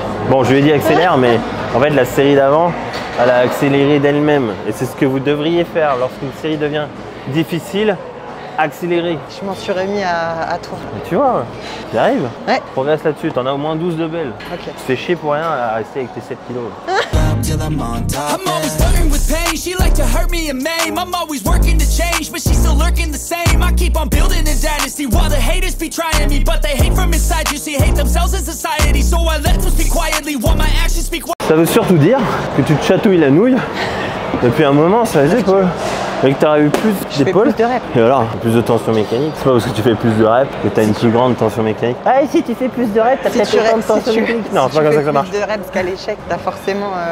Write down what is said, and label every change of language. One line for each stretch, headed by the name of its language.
French: Bon, je lui ai dit accélère, mais en fait la série d'avant, elle a accéléré d'elle-même. Et c'est ce que vous devriez faire lorsqu'une série devient difficile, accélérer. Je m'en suis remis à toi. Et tu vois, tu arrives. Ouais. Progresse là-dessus, t'en as au moins 12 de belles. Ok. Tu te fais chier pour rien à rester avec tes 7 kilos.
English: I'm always flirting with pain, she like to hurt me and maim. I'm always working to change, but she's still lurking the same. I keep on building a dynasty while the haters be trying me, but they hate from inside, you see, hate themselves in society. So I let them speak quietly while my actions speak.
French: Ça veut surtout dire que tu te chatouilles la nouille depuis un moment sur les épaules. Et que tu auras eu plus d'épaules. Et alors, plus de tension mécanique. C'est pas parce que tu fais plus de reps que tu as une plus grande tension mécanique. Ah, et si tu fais plus de reps, tu as peut-être autant de tension mécanique. Non, c'est pas comme ça que ça marche. Plus de reps qu'à l'échec, tu as forcément.